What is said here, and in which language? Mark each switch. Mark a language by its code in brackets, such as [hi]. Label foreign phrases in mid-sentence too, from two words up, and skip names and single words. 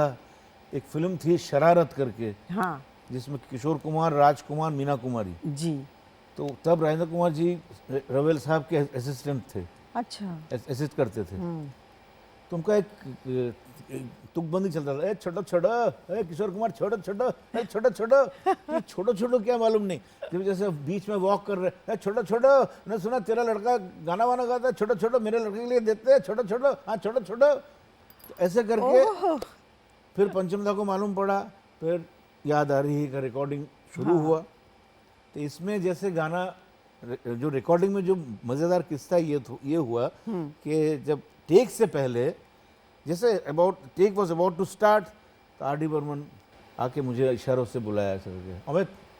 [hi] एक फिल्म थी शरारत करके, हाँ, जिसमें किशोर कुमार, राजकुमार, मीना कुमारी। जी। तो तब राजेंद्र कुमार जी रवेल साहब के असिस्टेंट थे, अच्छा। असिस्ट करते थे। तो उनका एक तुकबंदी चलता था, ए छोटो छोटो, ए किशोर कुमार छोटो छोटो, ए छोटो छोटो, ये छोटो छोटो क्या मालूम नहीं। जब जैसे बीच में वॉक कर रहे, ए छोटो छोटो, मैंने सुना तेरा लड़का गाना वाना गाता है, छोटो छोटो मेरे लड़के के लिए देते हैं, छोटो छोटो, हाँ छोटो छोटो। तो ऐसे करके फिर पंचमदा को मालूम पड़ा, फिर याद आ रही है का रिकॉर्डिंग शुरू हुआ। तो इसमें जैसे गाना जो रिकॉर्डिंग में जो मज़ेदार किस्सा ये हुआ कि जब टेक से पहले जैसे [en] take was about to start, [hi] तो आर डी बर्मन आके मुझे इशारों से बुलाया ऐसे करके, अमित।